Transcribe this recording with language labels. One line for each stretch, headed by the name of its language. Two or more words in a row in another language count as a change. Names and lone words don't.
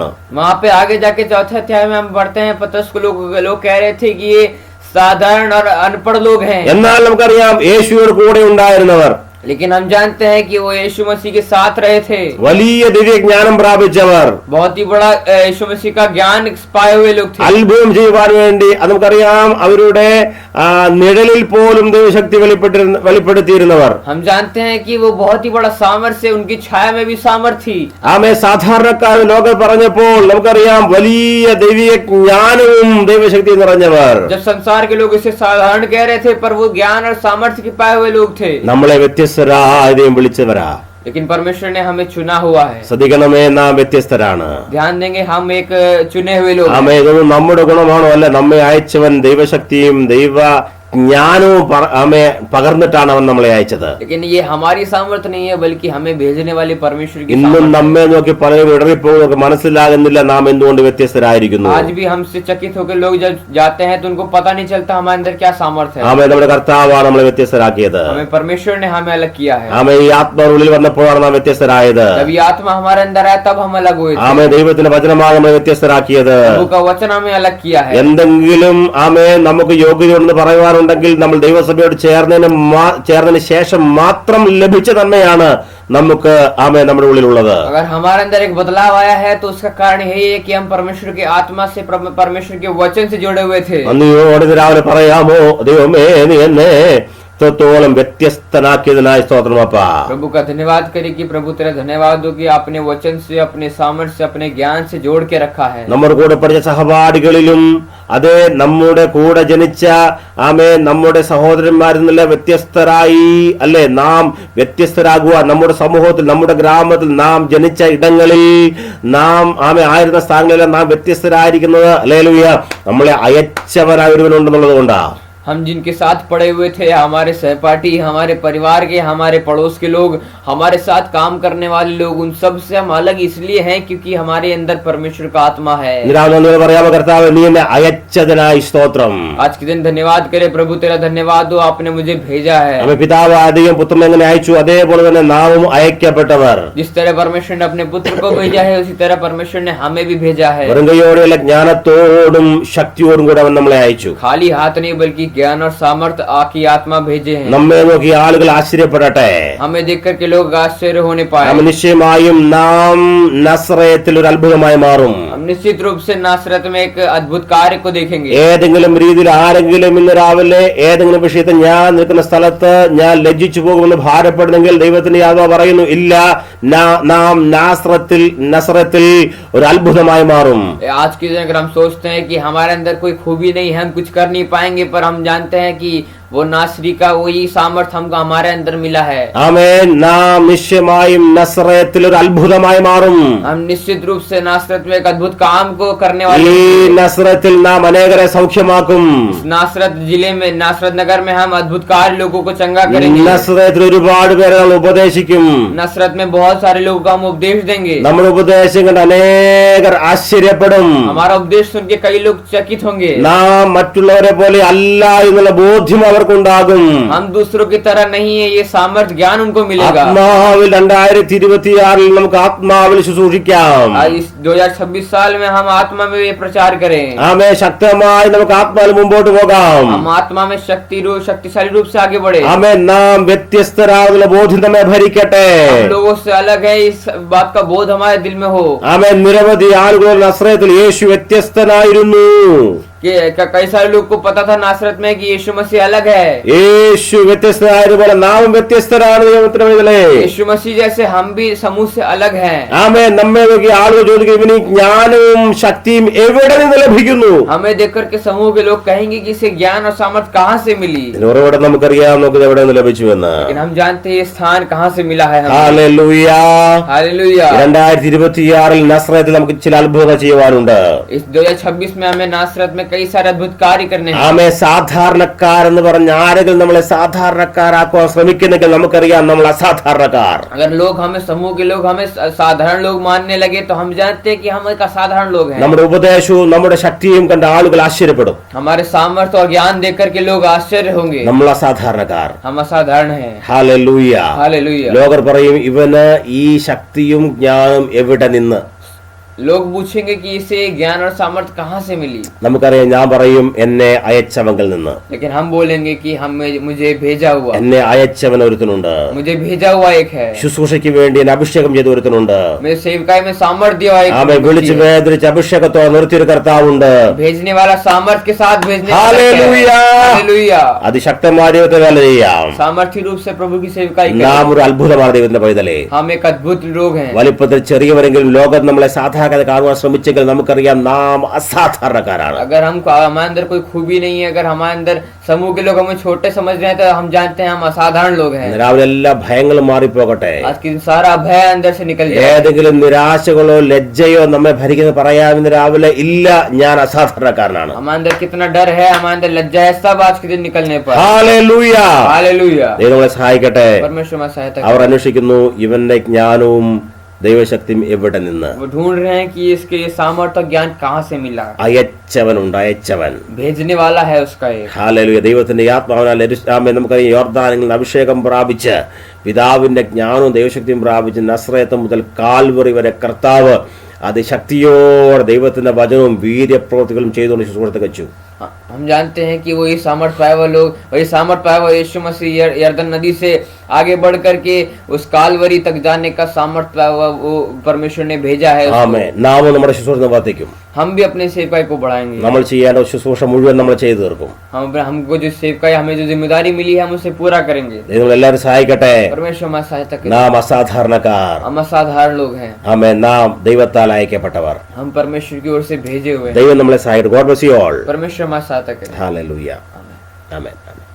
Hindi: वहाँ पे आगे जाके 4थे अध्याय में हम पढ़ते हैं पतरस को लोग कह रहे थे कि ये साधारण और अनपढ़ लोग हैं.
Malayalam: എന്നാൽ നമുക്കറിയാം യേശുവിന്റെ കൂടെ ഉണ്ടായിരുന്നവർ
Hindi: लेकिन हम जानते हैं कि वो यीशु मसीह के साथ रहे थे।
Malayalam: വലിയ ദിവ്യജ്ഞാനം പ്രാപിച്ചവർ,
Hindi: बहुत ही बड़ा यीशु मसीह का ज्ञान पाए हुए लोग थे।
Malayalam: അത്ഭുതം ചെയ്യുവാൻ വേണ്ടി അത് നമുക്കറിയാം, അവരുടെ നിഴലിൽ പോലും ദൈവശക്തി വെളിപ്പെടുത്തിയിരുന്നവർ.
Hindi: हम जानते हैं कि वो बहुत ही बड़ा सामर्थ्य, उनकी छाया में भी सामर्थ्य थी।
Malayalam: ആമേ സാധാരണക്കാർ ലോകം പറഞ്ഞപ്പോൾ നമുക്കറിയാം വലിയ ദൈവികജ്ഞാനവും ദൈവശക്തിയും നിറഞ്ഞവർ.
Hindi: जब संसार के लोग इसे साधारण कह रहे थे, पर वो ज्ञान और सामर्थ्य के पाए हुए लोग थे।
Malayalam: നമ്മളെ വ്യത്യസ്തരായതയും വിളിച്ചവരാ.
Hindi: लेकिन परमेश्वर ने हमें चुना हुआ है।
Malayalam: ശ്രദ്ധിക്കണമേ, നാം വ്യത്യസ്തരാണ്.
Hindi: ध्यान देंगे, हम एक चुने हुए लोग हैं।
Malayalam: ആമേ ഇതൊന്നും നമ്മുടെ ഗുണമാണോ? അല്ല, നമ്മെ അയച്ചവൻ ദൈവശക്തിയും ദൈവ ജ്ഞാനവും ആമേ പകർന്നിട്ടാണ് അവൻ നമ്മളെ അയച്ചത്.
Hindi: लेकिन ये हमारी सामर्थ्य नहीं है, बल्कि हमें भेजने वाले परमेश्वर की
Malayalam: ഇന്നും
Hindi: सामर्थ्य है।
Malayalam: നമ്മെ നോക്കി പലരും ഇടറിപ്പോകുന്നതൊക്കെ മനസ്സിലാകുന്നില്ല നാം എന്തുകൊണ്ട് വ്യത്യസ്തരായിരിക്കുന്നു.
Hindi: आज भी हमसे चकित होकर लोग जब जाते हैं तो उनको पता नहीं चलता हमारे अंदर क्या सामर्थ्य है।
Malayalam: ആമേ നമ്മുടെ കർത്താവാണ് നമ്മളെ വ്യത്യസ്തരാക്കിയത്.
Hindi: हमें परमेश्वर ने हमें अलग किया है।
Malayalam: ആമേ ഈ ആത്മാവുള്ളിൽ വന്നപ്പോഴാണ് നാം വ്യത്യസ്തരായത്.
Hindi: जब ये आत्मा हमारे अंदर आया तब हम अलग हुए थे।
Malayalam: ആമേ ദൈവത്തിന്റെ വചനമാണ് നമ്മളെ വ്യത്യസ്തരാക്കിയത്.
Hindi: प्रभु का वचन हमें अलग किया है।
Malayalam: എന്തെങ്കിലും ആമേ നമുക്ക് യോഗ്യതയുണ്ടെന്ന് പറയുവാനുണ്ടെങ്കിൽ നമ്മൾ ദൈവസഭയോട് ചേർന്നതിന് ശേഷം മാത്രം ലഭിച്ച നന്മയാണ് നമുക്ക് ആമേ നമ്മുടെ ഉള്ളിലുള്ളത്.
Hindi: अगर हमारे अंदर एक बदलाव आया है तो उसका कारण यही है कि हम परमेश्वर की आत्मा से, परमेश्वर के वचन से जुड़े हुए थे।
Malayalam: നന്ദിയോടെ രാവിലെ പറയാമോ, ദൈവമേ നീ എന്നെ ത്തോളം വ്യത്യസ്തനാക്കിയതിനായി സ്തോത്രമപ്പാ.
Hindi: प्रभु का धन्यवाद करें कि प्रभु तेरा धन्यवाद हो कि आपने वचन से, अपने सामर्थ्य से, अपने ज्ञान से जोड़ के रखा है।
Malayalam: നമ്മുടെ കൂടെ പഠിച്ച സഹപാഠികളിലും അതേ നമ്മുടെ കൂടെ ജനിച്ച ആമേ നമ്മുടെ സഹോദരന്മാരിൽ നിന്നുള്ള വ്യത്യസ്തരായി അല്ലെ നാം വ്യത്യസ്തരാകുക. നമ്മുടെ സമൂഹത്തിൽ, നമ്മുടെ ഗ്രാമത്തിൽ, നാം ജനിച്ച ഇടങ്ങളിൽ, നാം ആമേ ആയിരുന്ന സ്ഥാനങ്ങളിലെല്ലാം നാം വ്യത്യസ്തരായിരിക്കുന്നത് ഹല്ലേലൂയ നമ്മളെ അയച്ചവനായ ഒരുവനുണ്ടെന്നുള്ളത് കൊണ്ടാ.
Hindi: हम जिनके साथ पड़े हुए थे, हमारे सहपाठी, हमारे परिवार के, हमारे पड़ोस के लोग, हमारे साथ काम करने वाले लोग, उन सब से हम अलग इसलिए हैं क्योंकि हमारे अंदर परमेश्वर का आत्मा है।
Malayalam: പറയാമോ, കർത്താവേ നീ എന്നെ അയച്ചതിനായി സ്തോത്രം.
Hindi: आज के दिन धन्यवाद करे प्रभु, तेरा धन्यवाद हो, आपने मुझे भेजा है।
Malayalam: ആമേ പിതാവ് ആദ്യം പുത്രനെ എങ്ങനെ അയച്ചു അതേപോലെ തന്നെ നാമും അയക്കപ്പെട്ടവർ.
Hindi: जिस तरह परमेश्वर ने अपने पुत्र को भेजा है, उसी तरह परमेश्वर ने हमें भी भेजा है।
Malayalam: വെറുങ്കയോടെയുള്ള ജ്ഞാനത്തോടും ശക്തിയോടും കൂടെ അവൻ നമ്മളെ അയച്ചു.
Hindi: खाली हाथ नहीं, बल्कि ज्ञान और सामर्थ की आत्मा भेजे हैं।
Malayalam: നമ്മെ നോക്കി ആളുകൾ ആശ്ചര്യപ്പെടട്ടെ.
Hindi: हमें देख कर के लोग आश्चर्य होने पाए।
Malayalam: നാം നിശ്ചയമായും നാം നസ്രയത്തിൽ ഒരു അത്ഭുതമായി മാറും.
Hindi: हम निश्चित रूप से नासरत में एक अद्भुत कार्य को देखेंगे।
Malayalam: ഏതെങ്കിലും രീതിയിൽ ആരെങ്കിലും ഇന്ന് രാവിലെ ഏതെങ്കിലും വിഷയത്തിൽ ഞാൻ നിൽക്കുന്ന സ്ഥലത്ത് ഞാൻ ലജ്ജിച്ചു പോകുമെന്ന് ഭാരപ്പെടുന്നെങ്കിൽ ദൈവത്തിന്റെ ആത്മാവ് പറയുന്നു, ഇല്ല, നാം നസ്രത്തിൽ ഒരു അത്ഭുതമായി മാറും.
Hindi: आज के दिन अगर हम सोचते हैं कि हमारे अंदर कोई खूबी नहीं है, हम कुछ कर नहीं पाएंगे, पर हम जानते हैं कि वो नासरी का वही सामर्थ हमको हमारे अंदर मिला है।
Malayalam: ആമേൻ. നാം നിശ്ചയമായും നസ്രയത്തിൽ ഒരു അത്ഭുതമായി മാറും.
Hindi: हम निश्चित रूप से नासरत में एक अद्भुत काम को करने
Malayalam: ഈ
Hindi: वाले।
Malayalam: നസ്രത്തിൽ നാം അനേകരെ സൗഖ്യമാക്കും.
Hindi: नासरत जिले में, नासरत नगर में हम अद्भुत कार्य लोगों को चंगा करेंगे।
Malayalam: നസ്രയത്തിൽ ഒരുപാട് പേരെ നമ്മൾ ഉപദേശിക്കും.
Hindi: नसरत में बहुत सारे लोगों को हम उपदेश देंगे।
Malayalam: നമ്മുടെ ഉപദേശം കണ്ട് അനേകർ ആശ്ചര്യപ്പെടും.
Hindi: हमारा उपदेश सुन के कई लोग चकित होंगे।
Malayalam: നാം മറ്റുള്ളവരെ പോലെ അല്ല എന്നുള്ള ബോധ്യം അവർക്കുണ്ടാകും.
Hindi: हम दूसरों की तरह नहीं है, ये सामर्थ ज्ञान उनको मिलेगा।
Malayalam: ആത്മാവിൽ 2026 നമുക്ക് ആത്മാവിൽ ശുശ്രൂഷിക്കാം.
Hindi: इस 2026 साल में हम आत्मा में ये प्रचार करें।
Malayalam: ആമേ ശക്തമായി നമുക്ക് ആത്മാവിൽ മുമ്പോട്ട് പോകാം.
Hindi: हम आत्मा में शक्तिशाली रूप से आगे बढ़े।
Malayalam: ആമേ നാം വ്യത്യസ്തരാകുന്ന ബോധ്യം നമ്മെ ഭരിക്കട്ടെ.
Hindi: हम लोगों से अलग है, इस बात का बोध हमारे दिल में हो।
Malayalam: ആമേ നിരവധി ആളുകൾ നസ്രയത്തിൽ യേശു വ്യത്യസ്തനായിരുന്നു.
Hindi: कि कई सारे लोग को पता था नासरत में कि यीशु मसीह अलग है।
Malayalam: യേശു വ്യത്യസ്തനായതുപോലെ നാം വ്യത്യസ്തരാണ്.
Hindi: यीशु मसीह जैसे हम भी समूह से अलग हैं।
Malayalam: ആമേ നമ്മെ നോക്കി ആളുകൾ ചോദിക്കും, ഇവന് ജ്ഞാനവും ശക്തിയും എവിടെ നിന്ന് ലഭിക്കുന്നു?
Hindi: हमें देख कर के समूह के लोग कहेंगे कि इसे ज्ञान और सामर्थ कहाँ से मिली।
Malayalam: ഉറവിടം നമുക്കറിയാം, നമുക്ക് എവിടെ നിന്ന് ലഭിച്ചുവെന്ന്.
Hindi: लेकिन हम जानते हैं ये स्थान कहाँ से मिला है।
Malayalam: ഹല്ലേലൂയ.
Hindi: हालेलुया।
Malayalam: 2026 നസ്രയത്തിൽ നമുക്ക് ചില അത്ഭുതങ്ങൾ ചെയ്യുവാനുണ്ട്.
Hindi: इस 2026 में हमें नासरत में कई सारे अद्भुत कार्य करने हैं।
Malayalam: ആമേ സാധാരണക്കാരെന്ന് പറഞ്ഞ ആരെങ്കിലും നമ്മളെ സാധാരണക്കാരാക്കുവാൻ ശ്രമിക്കുന്നെങ്കിൽ നമുക്കറിയാം നമ്മൾ അസാധാരണക്കാർ.
Hindi: अगर लोग हमें, समूह के लोग हमें साधारण लोग मानने लगे तो हम जानते हैं कि हम एक असाधारण लोग हैं।
Malayalam: നമ്മുടെ ഉപദേശവും നമ്മുടെ ശക്തിയും കണ്ട ആളുകൾ ആശ്ചര്യപ്പെടും.
Hindi: हमारे सामर्थ्य और ज्ञान देखकर के लोग आश्चर्य होंगे।
Malayalam: നമ്മൾ അസാധാരണക്കാർ.
Hindi: हम असाधारण हैं।
Malayalam: ഹല്ലേലൂയ.
Hindi: हालेलुया।
Malayalam: ലോകർ പറയും, ഇവന് ഈ ശക്തിയും ജ്ഞാനം എവിടെ നിന്ന്?
Hindi: लोग पूछेंगे कि इसे ज्ञान और सामर्थ्य कहाँ से मिली,
Malayalam: നമുക്കറിയാം, ഞാൻ പറയും എന്നെ അയച്ചവങ്കിൽ നിന്ന്.
Hindi: लेकिन हम बोलेंगे कि मुझे भेजा हुआ,
Malayalam: എന്നെ അയച്ചവൻ ഒരുത്തനുണ്ട്.
Hindi: मुझे भेजा हुआ एक है,
Malayalam: ശുശ്രൂഷയ്ക്ക് വേണ്ടി എന്നെ അഭിഷേകം ചെയ്ത ഒരുത്തനുണ്ട്.
Hindi: मेरे सेवकाई में सामर्थ्य दिया हुआ एक
Malayalam: അവൻ വിളിച്ച്
Hindi: व्यक्ति है।
Malayalam: വേദനിച്ച് അഭിഷേകത്തോടെ നിർത്തിയൊരു കർത്താവുണ്ട്.
Hindi: भेजने वाला सामर्थ्य के साथ भेजने वाला हालेलुया। है। हालेलुया।
Malayalam: അതിശക്തമായ ദൈവത്തെ വേല ചെയ്യാം.
Hindi: सामर्थ्य रूप से प्रभु की सेवकाई करें।
Malayalam: നാം ഒരു അത്ഭുതമാണ് ദൈവത്തിന്റെ പൈതലേ.
Hindi: हम एक अद्भुत लोग हैं।
Malayalam: വലിപ്പത്തിൽ ചെറിയവരെങ്കിലും ലോകം നമ്മളെ സാധാരണ കാണുവാൻ ശ്രമിച്ചെങ്കിൽ നമുക്കറിയാം നാം അസാധാരണക്കാരാണ്.
Hindi: अगर हम हमारे अंदर कोई खूबी नहीं है, अगर हमारे अंदर समूह के लोग हमें छोटे समझ रहे हैं, तो हम जानते हैं हम असाधारण लोग हैं।
Malayalam: രാവിലെ എല്ലാ ഭയങ്ങളും മാറിപ്പോകട്ടെ.
Hindi: आज के दिन सारा भय अंदर से निकल जाए।
Malayalam: ഏതെങ്കിലും നിരാശകളോ ലജ്ജയോ നമ്മെ ഭരിക്കുന്നത് പറയാമെന്ന് രാവിലെ ഇല്ല, ഞാൻ അസാധാരണക്കാരനാണ്.
Hindi: हमारे अंदर कितना डर है, हमारे अंदर लज्जा है, सब आज के दिन निकलने पर।
Malayalam: ഹല്ലേലൂയ.
Hindi: हालेलुया।
Malayalam: ദൈവം നമ്മളെ സഹായിക്കട്ടെ.
Hindi: परमेश्वर में सहायता
Malayalam: അവർ
Hindi: करें।
Malayalam: അന്വേഷിക്കുന്നു ഇവന്റെ ജ്ഞാനവും ദൈവശക്തിയും എവിടെ നിന്ന്.
Hindi: वो ढूंढ रहे हैं कि इसके ये सामर्थ्य और ज्ञान कहाँ से मिला।
Malayalam: അയച്ചവനുണ്ട്, അയച്ചവൻ.
Hindi: भेजने वाला है उसका एक।
Malayalam: ഹല്ലേലൂയ. ദൈവത്തിന്റെ ആത്മാവിനാൽ നമുക്കറിയാം, യോർദാനിൽ അഭിഷേകം പ്രാപിച്ച് പിതാവിന്റെ ജ്ഞാനവും ദൈവശക്തിയും പ്രാപിച്ച് നസ്രയത്ത് മുതൽ കാൽവറി വരെ കർത്താവ് അതിശക്തിയോടെ ദൈവത്തിന്റെ വചനവും വീര്യപ്രവൃത്തികളും ചെയ്തുകൊണ്ട് ശുശ്രൂഷ വെച്ചു.
Hindi: हम जानते हैं कि वही सामर्थ पाए हुआ लोग, वही सामर्थ पाए हुआ यीशु मसीह यरदन नदी से आगे बढ़ करके उस कालवरी तक जाने का सामर्थ पाया हुआ वो परमेश्वर ने भेजा है उसको।
Malayalam: ആമേൻ. നാം നമ്മുടെ ശുശ്രൂഷ വർദ്ധിക്കും.
Hindi: हम भी अपने सेवकाई को बढ़ाएंगे।
Malayalam: നമ്മൾ ചെയ്യേണ്ട ശുശ്രൂഷ മുഴുവൻ നമ്മൾ ചെയ്തു തീർക്കും.
Hindi: हमको जो सेवकाई, हमें जो जिम्मेदारी मिली है, हम उसे पूरा करेंगे।
Malayalam: ദൈവം എല്ലാവരും സഹായിക്കട്ടെ.
Hindi: परमेश्वर हमारी सहायता करें।
Malayalam: നാം അസാധാരണക്കാർ.
Hindi: हम असाधारण लोग हैं।
Malayalam: ആമേൻ. നാം ദൈവത്താൽ അയക്കപ്പെട്ടവർ.
Hindi: हम परमेश्वर की ओर से भेजे हुए हैं।
Malayalam: ദൈവം നമ്മളെ സഹായിക്കട്ടെ.
English: God bless you all.
Hindi: परमेश्वर हमारी सहायता करें।
Malayalam: ഹല്ലേലൂയ. ആമേൻ.